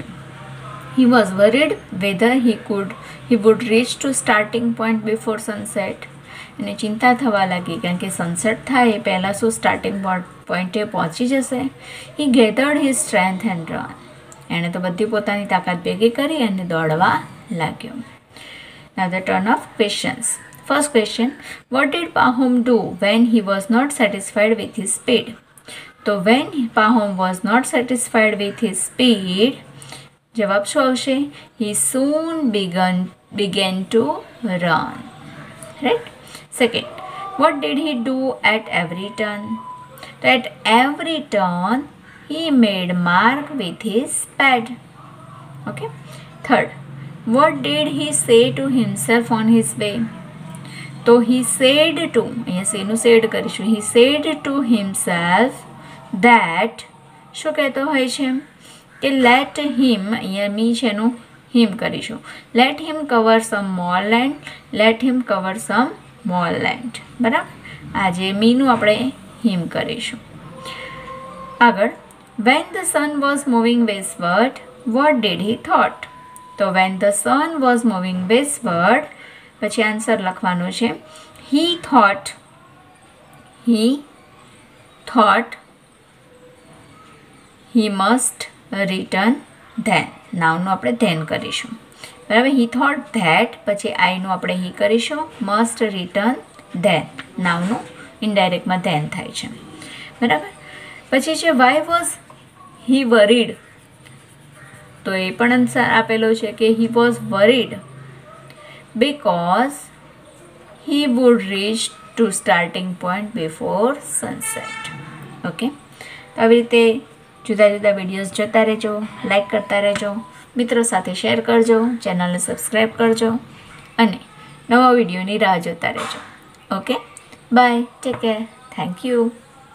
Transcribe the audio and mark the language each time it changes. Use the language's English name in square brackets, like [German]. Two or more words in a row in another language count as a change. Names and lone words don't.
[English] He was worried whether he would reach to starting point before sunset. [Gujarati] એને ચિંતા થવા લાગી કારણ કે સનસેટ થાય એ પહેલાં શું [English] starting point [Gujarati] પહોંચી જશે. [English] He gathered he strength and run. [Gujarati] એણે તો બધી પોતાની તાકાત ભેગી કરી અને દોડવા લાગ્યો. [English] Now the turn of questions. First question, what did Pahom do when he was not satisfied with his speed? So when Pahom was not satisfied with his speed, [Gujarati] જવાબ શું આવશે? [English] He soon began to run. Right? Second, what did he do at every turn? So at every turn, he made mark with his pad. Okay. Third, what did he say to himself on his way? તો he said to, [Gujarati] અહીંયા સેનું સેડ કરીશું. [English] he said to himself that, [Gujarati] શું કહેતો હોય છે કે [English] let him, [Gujarati] અહીંયા મી છે એનું him કરીશું. [English] let him cover some more land. let him cover some more land. [Gujarati] બરાબર. આજે મીનું આપણે him કરીશું. આગળ, [English] when the sun was moving westward, what did he thought? તો when the sun was moving westward, [Gujarati] પછી આન્સર લખવાનું છે. [English] he thought he must return then. [Gujarati] નાઉનું આપણે then કરીશું. બરાબર. [English] he thought that, [Gujarati] પછી આઈનું આપણે he કરીશું. [English] must return then. [Gujarati] નાઉનું ઇનડાયરેક્ટમાં then થાય છે. બરાબર. પછી છે [English] why was he worried? [Gujarati] તો એ પણ આન્સર આપેલો છે કે [English] he was worried because he would reach to starting point before sunset. [Gujarati] ઓકે. તો આવી રીતે જુદા જુદા વિડીયોઝ જોતા રહેજો, લાઈક કરતા રહેજો, મિત્રો સાથે શેર કરજો, ચેનલને સબસ્ક્રાઈબ કરજો અને નવા વિડીયોની રાહ જોતા રહેજો. [English] Okay. Bye. Take care. Thank you.